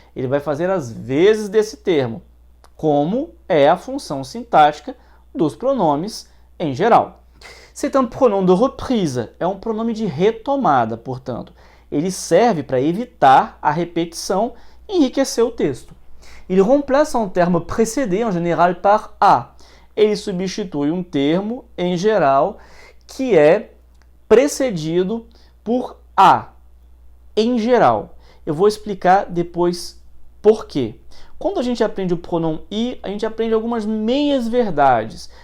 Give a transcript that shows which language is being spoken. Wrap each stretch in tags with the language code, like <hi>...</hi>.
<pt>Ele vai fazer as vezes desse termo, como é a função sintática dos pronomes em geral.</pt> <fr>C'est un pronom de reprise,</fr> <pt>é um pronome de retomada, portanto. Ele serve para evitar a repetição e enriquecer o texto.</pt> <fr>Il remplace un terme précédé, en général, par a.</fr> <pt>Ele substitui um termo, em geral, que é precedido por a. Em geral. Eu vou explicar depois por quê. Quando a gente aprende o pronome I, a gente aprende algumas meias-verdades.</pt>